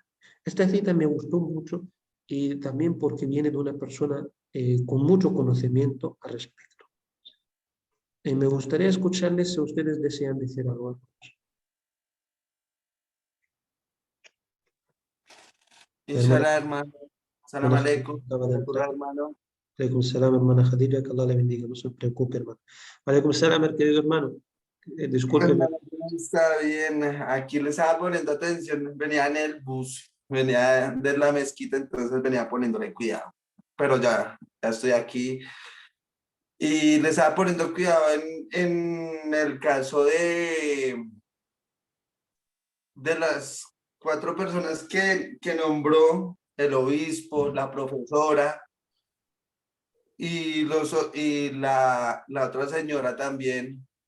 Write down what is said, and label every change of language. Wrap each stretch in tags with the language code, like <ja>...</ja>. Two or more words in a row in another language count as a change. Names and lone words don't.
<es>Esta cita me gustó mucho y también porque viene de una persona con mucho conocimiento al respecto. Me gustaría escucharles si ustedes desean decir algo.</es> <ar>Inshallah, hermano. Salam</ar> <es>Buenas</es> <ar>aleikum.</ar> <es>noches, Hermano.</es> <ar>Alaikum salam,</ar> <es>hermana Khadija, que Allah le bendiga, no se preocupe, hermano.</es> <ar>Alaikum salam,</ar> <es>querido hermano. Discúlpeme. Hermano, está bien. Aquí le estaba poniendo atención. Venía en el bus, venía de la mezquita, entonces venía poniéndole cuidado. Pero ya estoy aquí. Y le estaba poniendo cuidado en el caso de las 4 personas que nombró el obispo, la profesora y la otra señora también.</es>